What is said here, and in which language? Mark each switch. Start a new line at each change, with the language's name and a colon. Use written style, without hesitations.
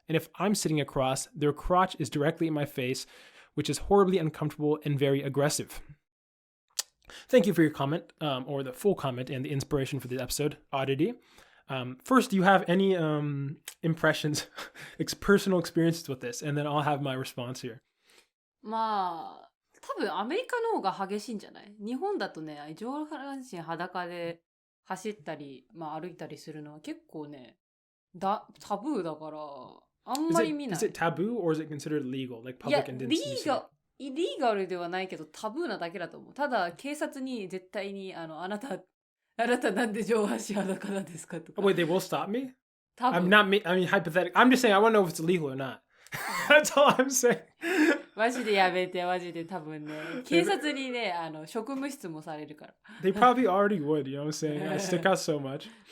English: And if I'm sitting across, their crotch is directly in my face, which is horribly uncomfortable and very aggressive. Thank you for your comment, or the full comment and the inspiration for the episode, Oddity. First, do you have any impressions, personal experiences with this? And then I'll have my response here.
Japanese: まあ、多分アメリカの方が激しいんじゃない？日本だとね、上半身裸で走ったり、まあ歩いたりするのは結構ね、タブーだから、あんまり見ない。
English: Is it taboo or is it considered legal? Like public indecency?
Japanese: イリーガルではないけどタブーなだけだと思う。ただ警察に絶対にあなたなんで上半身裸なんですかとか。
English: Wait, they will stop me? I mean, hypothetically. I'm just saying, I want to know if it's legal or not. That's all I'm saying.
Japanese: マジでやめて、マジで多分ね。警察にね、職務質もされるから。
English: They probably already would, you know what I'm saying? I stick out so much.